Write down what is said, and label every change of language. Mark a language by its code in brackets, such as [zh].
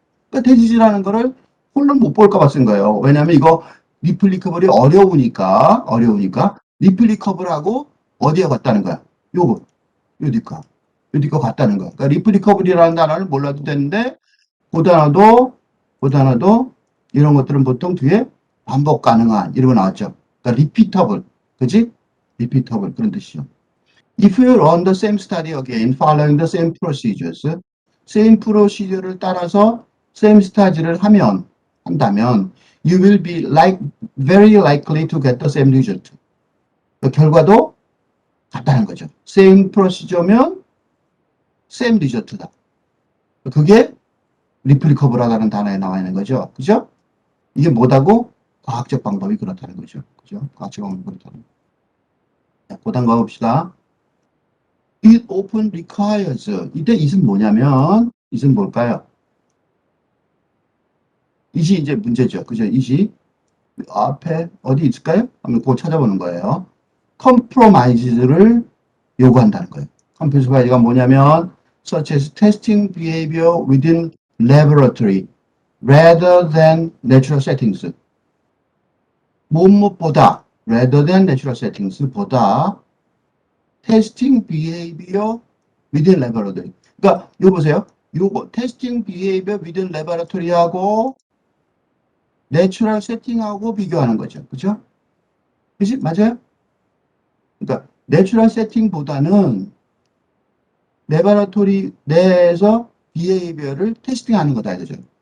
[ko] 그러니까 that is라는 거를 콜론 못 볼까봐 쓴 거예요. 왜냐면 이거 리플리커블이 어려우니까 리플리커블하고 어디에 갔다는 거야? 요거 요디거 같다는 거. 그러니까 리플리커블이라는 단어를 몰라도 되는데 그 단어도 이런 것들은 보통 뒤에 반복 가능한 이런 거 나왔죠. 그러니까 repeatable, 그지? repeatable 그런 뜻이죠. [en] If you run the same study again, following the same procedures, [ko] same procedure를 따라서 same study를 한다면, [en] you will be very likely to get the same result. [ko] 그 결과도 같다는 거죠. same procedure면 same result다. 그게 replicable하다는 단어에 나와 있는 거죠. 그죠? 이게 뭐다고? 과학적 방법이 그렇다는 거죠. 그죠? 과학적 방법이 그렇다는 거죠. 자, 고단 가봅시다. [en] It often requires. [ko] 이때 it은 뭐냐면, it은 뭘까요? it이 이제 문제죠. 그죠? it이 앞에 어디 있을까요? 한번 그거 찾아보는 거예요. compromise를 요구한다는 거예요. compromise가 뭐냐면, [en] such as testing behavior within laboratory. rather than natural settings보다 rather than natural settings보다 testing behavior within laboratory. [ko] 그러니까 이거 보세요. 요거 testing behavior within laboratory하고 내추럴 세팅하고 비교하는 거죠. 그죠? 그치? 맞아요? 그러니까 내추럴 세팅보다는 레바라토리 내에서 비헤이비어를 테스팅하는 거다 이거죠.